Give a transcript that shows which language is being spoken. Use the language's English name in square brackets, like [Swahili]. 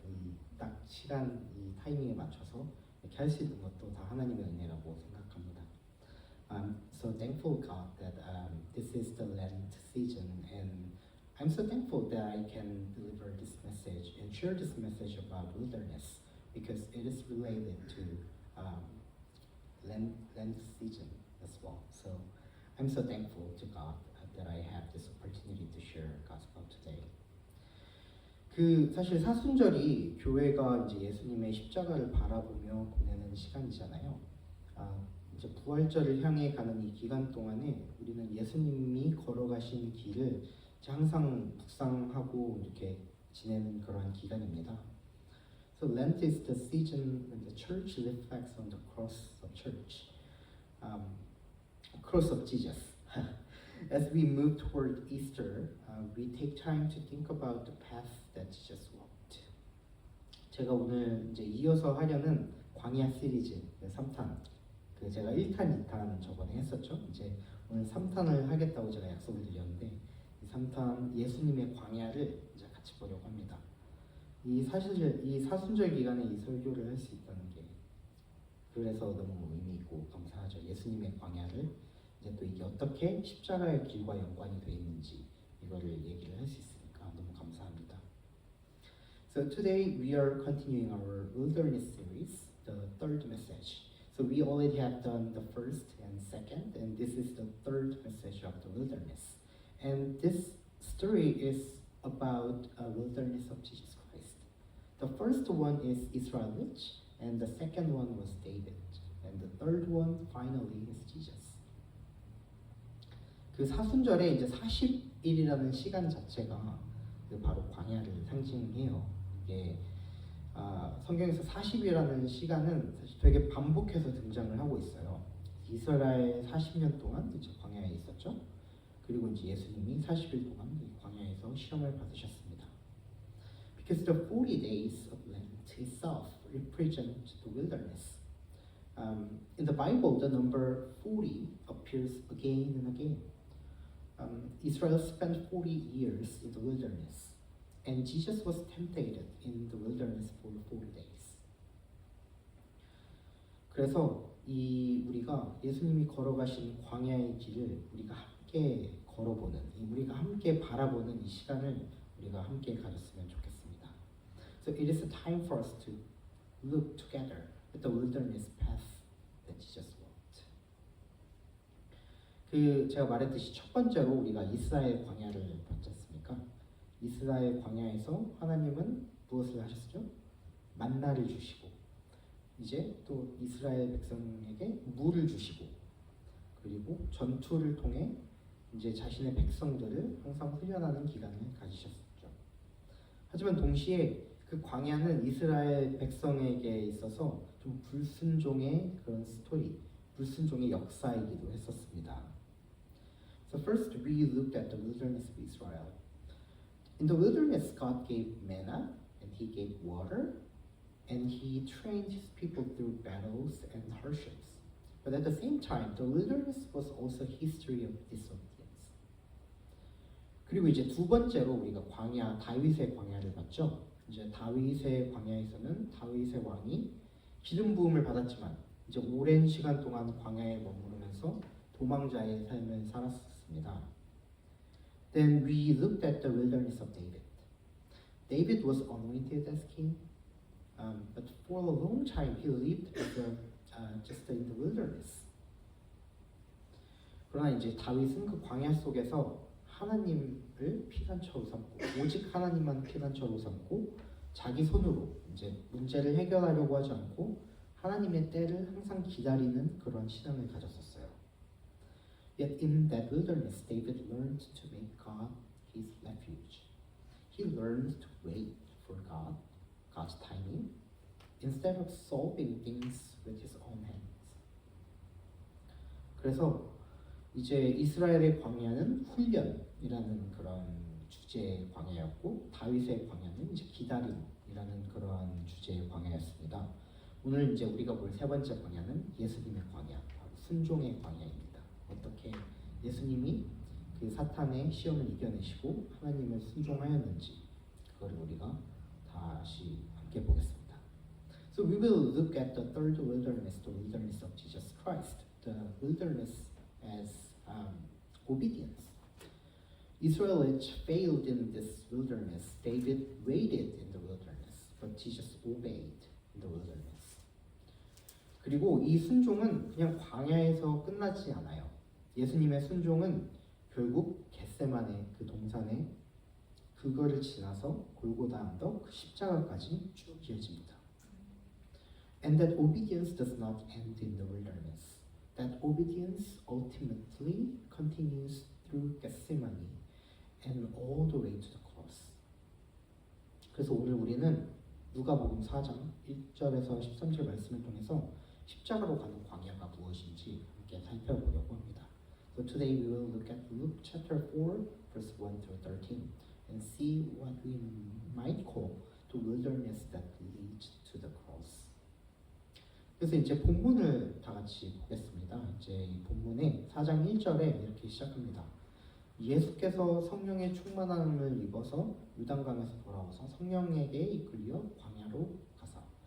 [Korean] 이 딱 시간, 이 타이밍에 맞춰서 이렇게 할 수 있는 것도 다 하나님의 은혜라고 생각합니다. [English] I'm so thankful, God, that this is the Lent season, and I'm so thankful that I can deliver this message and share this message about wilderness because it is related to Lent season as well. So I'm so thankful to God that I have this opportunity to share gospel today. [Korean] 사실 사순절이 교회가 이제 예수님의 십자가를 바라보며 보내는 시간이잖아요. 이제 부활절을 향해 가는 이 기간 동안에 우리는 예수님이 걸어가신 길을 이제 항상 묵상하고 이렇게 지내는 그러한 기간입니다. [English] So Lent is the season when the church reflects on the cross of church, cross of Jesus. As we move toward Easter, we take time to think about the path that Jesus walked. [Korean] 제가 오늘 이제 이어서 하려는 광야 시리즈 3탄. 제가 1탄, 2탄 저번에 했었죠. 이제 오늘 3탄을 하겠다고 제가 약속을 드렸는데 이 3탄 예수님의 광야를 이제 같이 보려고 합니다. 이 사순절 기간에 이 설교를 할 수 있다는 게 그래서 너무 의미 있고 감사하죠. 예수님의 광야를 이제 또 이게 어떻게 십자가의 길과 연관이 되어 있는지 이거를 얘기를 할 수 있으니까 너무 감사합니다. [English] So today we are continuing our wilderness series, the third message. So we already have done the first and second, and this is the third message of the wilderness. And this story is about a wilderness of Jesus Christ. The first one is Israelites, and the second one was David, and the third one finally is Jesus. [Korean] 그 사순절에 이제 40일이라는 시간 자체가 바로 광야를 상징해요. 이게 성경에서 40이라는 시간은 사실 되게 반복해서 등장을 하고 있어요. 이스라엘 40년 동안 이제 광야에 있었죠. 그리고 이제 예수님이 40일 동안 이 광야에서 시험을 받으셨습니다. [English] Because the 40 days of Lent itself represent the wilderness. In the Bible, the number 40 appears again and again. Israel spent 40 years in the wilderness, and Jesus was tempted in the wilderness for 40 days. [Korean] 그래서 이 우리가 예수님이 걸어가신 광야의 길을 우리가 함께 걸어보는, 우리가 함께 바라보는 이 시간을 우리가 함께 가졌으면 좋겠습니다. [English] So it is a time for us to look together at the wilderness path that Jesus walked. [Korean] 제가 말했듯이 첫 번째로 우리가 이스라엘 광야를 봤지 않습니까? 이스라엘 광야에서 하나님은 무엇을 하셨죠? 만나를 주시고 이제 또 이스라엘 백성에게 물을 주시고 그리고 전투를 통해 이제 자신의 백성들을 항상 훈련하는 기간을 가지셨죠. 하지만 동시에 그 광야는 이스라엘 백성에게 있어서 좀 불순종의 그런 스토리, 불순종의 역사이기도 했었습니다. [English] So first we looked at the wilderness of Israel. In the wilderness, God gave manna and He gave water, and He trained His people through battles and hardships. But at the same time, the wilderness was also a history of disobedience. [Korean] 그리고 이제 두 번째로 우리가 광야, 다윗의 광야를 봤죠. 이제 다윗의 광야에서는 다윗의 왕이 기름 부음을 받았지만 이제 오랜 시간 동안 광야에 머무르면서 도망자의 삶을 살았습니다. [English] Then we looked at the wilderness of David. David was anointed as king, but for a long time he lived just in the wilderness. [Korean] 그러나 이제 다윗은 그 광야 속에서 하나님을 피난처로 삼고 오직 하나님만 피난처로 삼고 자기 손으로 이제 문제를 해결하려고 하지 않고 하나님의 때를 항상 기다리는 그런 신앙을 가졌었어요. [English] Yet in that wilderness, David learned to make God his refuge. He learned to wait for God's timing, instead of solving things with his own hands. [Korean] 그래서 이제 이스라엘의 광야는 훈련이라는 그런 주제의 광야였고 다윗의 광야는 이제 기다림이라는 그런 주제의 광야였습니다. 오늘 이제 우리가 볼 세 번째 광야는 예수님의 광야, 바로 순종의 광야입니다. 어떻게 예수님이 그 사탄의 시험을 이겨내시고 하나님을 순종하였는지 그걸 우리가 다시 함께 보겠습니다. [English] So we will look at the third wilderness, the wilderness of Jesus Christ, the wilderness as obedience. Israel failed in this wilderness. David waited in the wilderness, but Jesus obeyed in the wilderness. [Korean] 그리고 이 순종은 그냥 광야에서 끝나지 않아요. 예수님의 순종은 결국 겟세마네 그 동산에 그거를 지나서 골고다 언덕 그 십자가까지 쭉 이어집니다. [English] And that obedience does not end in the wilderness. That obedience ultimately continues through Gethsemane and all the way to the cross. [Korean] 그래서 오늘 우리는 누가복음 4장 1절에서 13절 말씀을 통해서 십자가로 가는 광야가 무엇인지 함께 살펴보려고 합니다. [English] So today we will look at Luke chapter 4 verse 1 through 13 and see what we might call the wilderness that leads to the cross. [Korean] 그래서 이제 본문을 다 같이 보겠습니다. 이제 이 본문의 4장 1절에 이렇게 시작합니다. 예수께서 성령의 충만함을 입어서 요단강에서 돌아와서 성령에게 이끌려 광야로 가사.